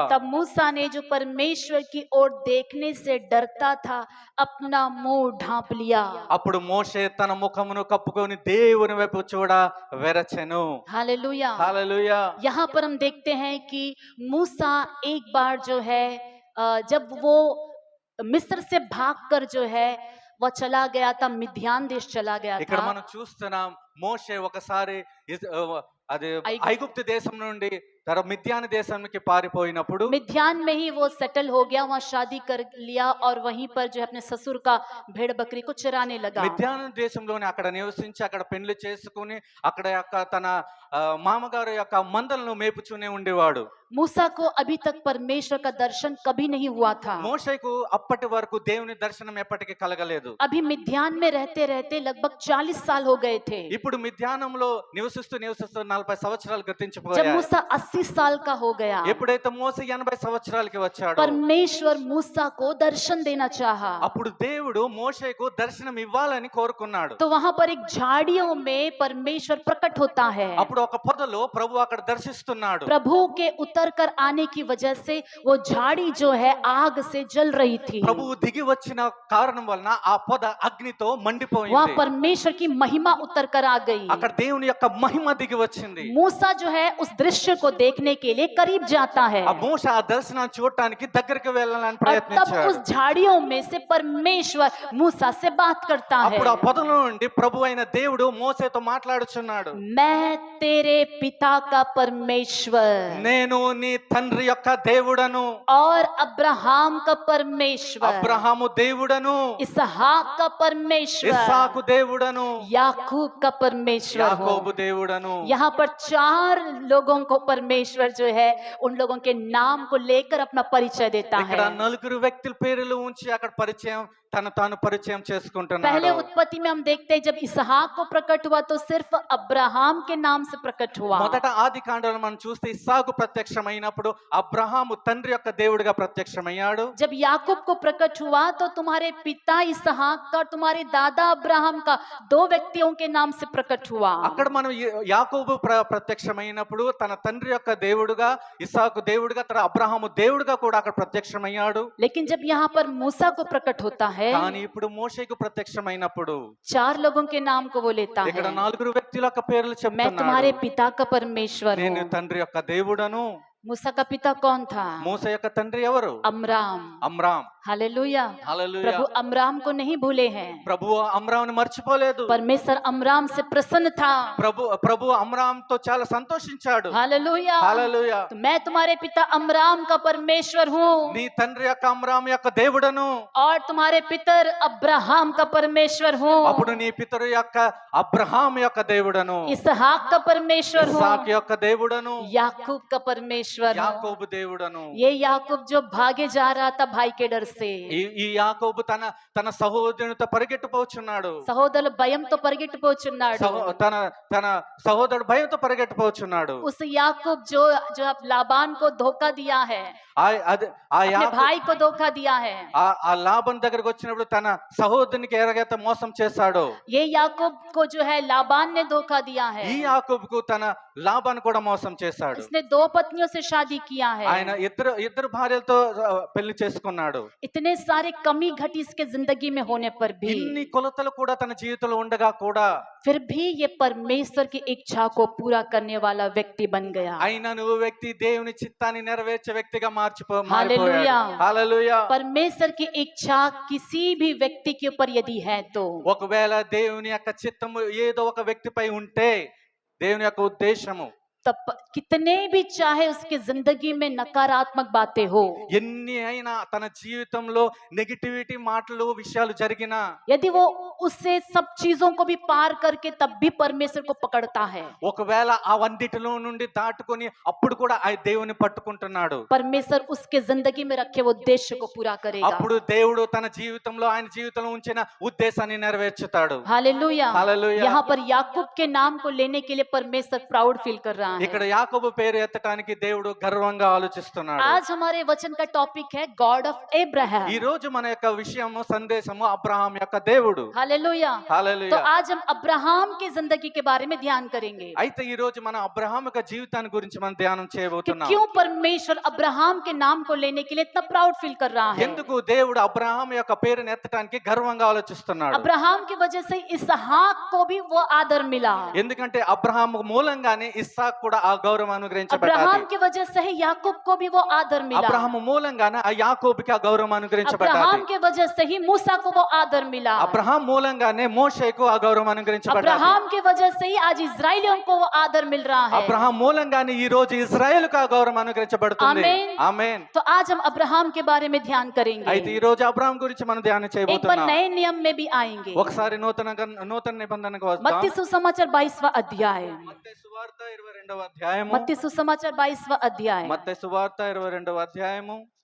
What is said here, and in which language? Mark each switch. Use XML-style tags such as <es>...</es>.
<hi>तब मूसा ने जो परमेश्वर की ओर देखने से डरता था अपना मुंह ढांप लिया।</hi> <te>అప్పుడు మోషే తన ముఖమును కప్పుకొని దేవుని వైపు చూడ వెరచెను.</te> <hi>हालेलुया।</hi> <te>హల్లెలూయా.</te> <hi>यहाँ पर हम देखते हैं कि मूसा एक बार जो है जब वो मिस्र से भागकर जो है वह चला गया था, मिद्यान देश चला गया</hi> <te>ఇక్కడ</te> <hi>था।</hi> <te>మనం చూస్తున్నాం మోషే ఒకసారి అది ఐగుప్తు- ఐగుప్తు దేశం నుండి తన మిద్యాను దేశానికి పారిపోయినప్పుడు</te> <hi>मिद्यान में ही वो सेटल हो गया, वहां शादी कर लिया और वहीं पर जो है अपने ससुर का भेड़ बकरी को चराने लगा।</hi> <te>మిద్యాను దేశంలోనే అక్కడ నివసించి అక్కడ పెళ్లి చేసుకుని అక్కడ యొక్క తన మామగారు యొక్క మందలను మేపుచూనే ఉండేవాడు.</te> <hi>मूसा को अभी तक परमेश्वर का दर्शन कभी नहीं हुआ था।</hi> <te>మోషేకు అప్పటి వరకు దేవుని దర్శనం ఎప్పటికీ కలగలేదు.</te> <hi>अभी मिद्यान में रहते रहते लगभग 40 साल हो गए थे।</hi> <te>ఇప్పుడు మిద్యానంలో నివసిస్తూ 40 సంవత్సరాలు</te> <hi>जब</hi> <te>గతించిపోయాయి.</te> <hi>मूसा 80 साल का हो गया,</hi> <te>ఎప్పుడైతే మోసే 80 సంవత్సరాలకి వచ్చాడో</te> <hi>परमेश्वर मूसा को दर्शन देना चाहा।</hi> <te>అప్పుడు దేవుడు మోషేకు దర్శనం ఇవ్వాలని కోరుకున్నాడు.</te> <hi>तो वहां पर एक झाड़ियों में परमेश्वर प्रकट होता है।</hi> <te>అప్పుడు ఒక పొదలో ప్రభు అక్కడ దర్శిస్తున్నాడు.</te> <hi>प्रभु के उतर कर आने की वजह से वो झाड़ी जो है आग से जल रही थी।</hi> <te>ప్రభువు దిగి వచ్చిన కారణం వలన ఆ పొద అగ్నితో</te> <hi>वहां</hi> <te>మండిపోయింది.</te> <hi>परमेश्वर की महिमा उतर कर आ गई।</hi> <te>అక్కడ దేవుని యొక్క మహిమ దిగి వచ్చింది.</te> <hi>मूसा जो है उस दृश्य को देखने के लिए करीब जाता है</hi> <te>ఆ మోషే ఆ దర్శనాన్ని చూడటానికి దగ్గరికి వెళ్ళాలని</te> <hi>और तब</hi> <te>ప్రయత్నించాడు.</te> <hi>उस झाड़ियों में से परमेश्वर मूसा से बात करता है।</hi> <te>అప్పుడు ఆ పొదలో నుండి ప్రభు అయిన దేవుడు మోసేతో మాట్లాడుచున్నాడు.</te> <hi>मैं तेरे पिता का परमेश्वर</hi> <te>నేను నీ తండ్రి యొక్క దేవుడను,</te> <hi>और अब्राहम का परमेश्वर,</hi> <te>అబ్రహాము దేవుడను,</te> <hi>इसहाक का परमेश्वर,</hi> <te>ఇస్సాకు దేవుడను,</te> <hi>याकूब का परमेश्वर हूँ।</hi> <te>యాకోబు దేవుడను.</te> <hi>यहाँ पर 4 लोगों को परमेश्वर जो है उन लोगों के नाम को लेकर अपना परिचय देता</hi> <te>ఇక్కడ</te> <hi>है।</hi> <te>నలుగురు వ్యక్తుల పేర్లు ఉంచి అక్కడ పరిచయం తాను పరిచయం</te> <hi>पहले</hi> <te>చేసుకుంటున్నాడు.</te> <hi>उत्पत्ति में हम देखते हैं जब इसहाक को प्रकट हुआ तो सिर्फ अब्राहम के नाम से प्रकट हुआ।</hi> <te>మొదట ఆది కాండంలో మనం చూస్తే ఇస్సాకు ప్రత్యక్షమైనప్పుడు అబ్రహాము తండ్రి యొక్క దేవుడిగా ప్రత్యక్షమయ్యాడు.</te> <hi>जब याकूब को प्रकट हुआ तो तुम्हारे पिता इसहाक का और तुम्हारे दादा अब्राहम का 2 व्यक्तियों के नाम से प्रकट हुआ।</hi> <te>అక్కడ మనం యాకోబు ప్రత్యక్షమైనప్పుడు తన తండ్రి యొక్క దేవుడుగా, ఇస్సాకు దేవుడుగా, తన అబ్రహాము దేవుడుగా కూడా అక్కడ ప్రత్యక్షమయ్యాడు.</te> <hi>लेकिन जब यहाँ पर मूसा को प्रकट होता है</hi> <te>కానీ ఇప్పుడు మోషేకు ప్రత్యక్షమైనప్పుడు</te> <hi>4 लोगों के नाम को वो लेता</hi> <te>ఇక్కడ</te> <hi>है।</hi> <te>4 వ్యక్తుల యొక్క పేర్లు</te> <hi>मैं तुम्हारे</hi> <te>చెప్తున్నాడు.</te> <hi>पिता का परमेश्वर</hi> <te>నేను</te> <hi>हूँ।</hi> <te>తండ్రి యొక్క దేవుడను.</te> <hi>मूसा का पिता कौन था?</hi> <te>మోసే యొక్క తండ్రి ఎవరు?</te> <hi>अमराम।</hi> <te>అమ్రాం.</te> <hi>हालेलुया।</hi> <te>హల్లెలూయా.</te> <hi>प्रभु अमराम को नहीं भूले हैं।</hi> <te>ప్రభువు అమ్రాంని మర్చిపోలేదు.</te> <hi>परमेश्वर अमराम से प्रसन्न था।</hi> <te>ప్రభు అమ్రాంతో చాలా సంతోషించాడు.</te> <hi>हालेलुया।</hi> <te>హల్లెలూయా.</te> <hi>तो मैं तुम्हारे पिता अमराम का परमेश्वर हूँ</hi> <te>నీ తండ్రి యొక్క అమ్రాం యొక్క దేవుడను.</te> <hi>और तुम्हारे पितर अब्राहम का परमेश्वर हूँ,</hi> <te>అప్పుడు నీ పితరు యొక్క అబ్రహాం యొక్క దేవుడను,</te> <hi>इसहाक का परमेश्वर</hi> <te>ఇస్సాకు</te> <hi>हूँ,</hi> <te>యొక్క దేవుడను,</te> <hi>याकूब का परमेश्वर हूँ।</hi> <te>యాకోబు దేవుడను.</te> <hi>ये याकूब जो भागे जा रहा था भाई के डर से,</hi> <te>ఈ యాకోబు తన సహోదరునితో పరిగెట్టుపోచున్నాడు. సహోదరులు భయంతో పరిగెట్టిపోచున్నాడు। తన సహోదరుడు భయంతో పరిగెట్టుపోచున్నాడు.</te> <hi>उस याकूब जो जो अब लाबान को धोखा दिया है, अपने</hi> <te>యాకోబు</te> <hi>भाई को धोखा दिया है,</hi> <te>ఆ లాబాన్ దగ్గరకు వచ్చినప్పుడు తన సహోదరునికి ఎలాగైతే మోసం చేశాడో,</te> <hi>ये याकूब को जो है लाबान ने धोखा दिया है।</hi> <te>ఈ యాకోబుకు తన లాబాన్ కూడా మోసం చేశాడు.</te> <hi>इसने 2 पत्नियों से शादी किया है।</hi> <te>ఆయన ఇద్దరు భార్యలతో పెళ్లి చేసుకున్నాడు.</te> <hi>इतने सारे कमी घटी इसके जिंदगी में होने पर भी</hi> <te>ఇన్ని కొలతలు కూడా తన జీవితంలో ఉండగా కూడా</te> <hi>फिर भी ये परमेश्वर की इच्छा को पूरा करने वाला व्यक्ति बन गया।</hi> <te>అయినా నువ్వు వ్యక్తి దేవుని చిత్తాన్ని నెరవేర్చే వ్యక్తిగా మారిపోయాడు.</te> <hi>हालेलुया।</hi> <te>హల్లెలూయా.</te> <hi>परमेश्वर की इच्छा किसी भी व्यक्ति के ऊपर यदि है तो</hi> <te>ఒకవేళ దేవుని యొక్క చిత్తము ఏదో ఒక వ్యక్తిపై ఉంటే, దేవుని యొక్క ఉద్దేశము</te> <hi>तब कितने भी चाहे उसकी जिंदगी में नकारात्मक बातें हो,</hi> <te>ఎన్ని అయినా తన జీవితంలో నెగటివిటీ మాటలు విషయాలు జరిగినా,</te> <hi>यदि वो उससे सब चीजों को भी पार करके तब भी परमेश्वर को पकड़ता है,</hi> <te>ఒకవేళ ఆ వండిటిలో నుండి దాటుకొని అప్పుడు కూడా ఆ దేవుని పట్టుకుంటున్నాడు,</te> <hi>परमेश्वर उसके जिंदगी में रखे वो उद्देश्य को पूरा करेगा।</hi> <te>అప్పుడు దేవుడు తన జీవితంలో ఆయన జీవితంలో ఉంచిన ఉద్దేశాన్ని నెరవేర్చుతాడు.</te> <hi>हालेलुया। हालेलुया। यहाँ पर याकूब के नाम को लेने के लिए परमेश्वर प्राउड फील कर रहा है।</hi> <te>ఇక్కడ యాకోబు పేరు ఎత్తడానికి దేవుడు గర్వంగా ఆలోచిస్తున్నాడు.</te> <hi>आज हमारे वचन का टॉपिक है</hi> <en>god of</en> <te>ఈ</te> <hi>एब्राहम।</hi> <te>రోజు మన యొక్క విషయము సందేశము అబ్రహాం యొక్క దేవుడు.</te> <hi>हालेलुया। तो</hi> <te>హల్లెలూయా.</te> <hi>आज हम अब्राहम की जिंदगी के बारे में ध्यान करेंगे</hi> <te>అయితే ఈ రోజు మన అబ్రహాం యొక్క జీవితాన్ని గురించి మనం ధ్యానం</te> <hi>कि</hi> <te>చేయబోతున్నాం.</te> <hi>क्यों परमेश्वर अब्राहम के नाम को लेने के लिए इतना प्राउड फील कर रहा है।</hi> <te>ఎందుకు దేవుడు అబ్రహాం యొక్క పేరుని ఎత్తడానికి గర్వంగా ఆలోచిస్తున్నాడు.</te> <hi>अब्राहम की वजह से इसहाक को भी वो आदर मिला।</hi> <te>ఎందుకంటే అబ్రహాం మూలంగానే ఇస్సాకు కూడా ఆ గౌరవం అనుగ్రహించబడ్డది.</te> <hi>अब्राहम की वजह से ही याकूब को भी वो आदर मिला।</hi> <te>అబ్రహాం మూలంగానే ఆ యాకోబుకి ఆ గౌరవం అనుగ్రహించబడ్డది.</te> <hi>अब्राहम की वजह से ही मूसा को वो आदर मिला।</hi> <te>అబ్రహాం మూలంగానే మోషేకు ఆ గౌరవం అనుగ్రహించబడ్డది.</te> <hi>अब्राहम की वजह से ही आज इजराइलियों को वो आदर मिल रहा है।</hi> <te>అబ్రహాం మూలంగానే ఈ రోజు ఇజ్రాయెలుకు ఆ గౌరవం అనుగ్రహించబడుతుంది. ఆమేన్. ఆమేన్.</te> <hi>तो आज हम अब्राहम के बारे में ध्यान करेंगे।</hi> <te>అయితే ఈ రోజు అబ్రహాం గురించి మనం ధ్యానం</te> <hi>एक बार</hi> <te>చేయబోతున్నాం.</te> <hi>नए नियम में भी आएंगे।</hi> <te>ఒకసారి నూతన నిబంధనకు వస్తాం.</te> <hi>मत्ती सुसमाचार 22वां अध्याय।</hi> <te>మత్తయి సువార్త 22వ అధ్యాయము.</te> <hi>मत्ती सुसमाचार 22वां अध्याय</hi> <te>మత్తయి సువార్త 22వ అధ్యాయము</te>